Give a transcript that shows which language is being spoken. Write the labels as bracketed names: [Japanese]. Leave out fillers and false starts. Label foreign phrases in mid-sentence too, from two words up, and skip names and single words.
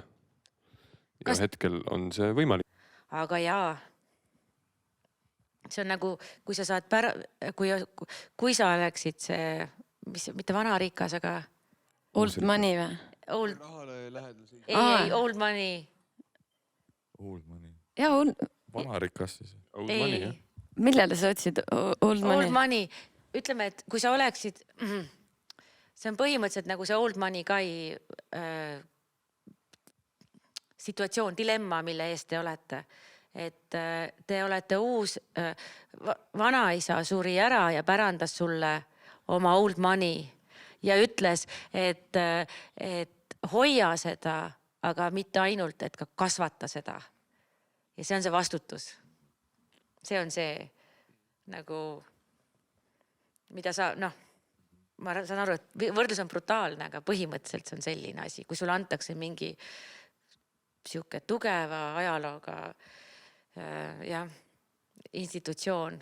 [Estonian] Ja hetkel on see võimalik. Aga jaa. See on nagu, kui sa saad kui sa oleksid see, mitte vanarikas, aga [English] Old money või? [Estonian] Ei, [English] old money. Old money. [Estonian] Jaa, vanarikas siis. [English] Old money, [Estonian] jah. Millele sa otsid [English] old money? Old money. [Estonian] Ütleme, et kui sa oleksid, see on põhimõtteliselt nagu see [English] old money [Estonian] kai situatsioon, dilemma, mille eest te olete. Et te olete uus, vanaisa suri ära ja pärandas sulle oma [English] old money [Estonian] ja ütles, et hoia seda, aga mitte ainult, et ka kasvata seda. Ja see on see vastutus. See on see nagu, mida sa, ma saan aru, et võrdlus on brutaalne, aga põhimõtteliselt see on selline asi, kui sulle antakse mingi sihuke tugeva ajalooga institutsioon.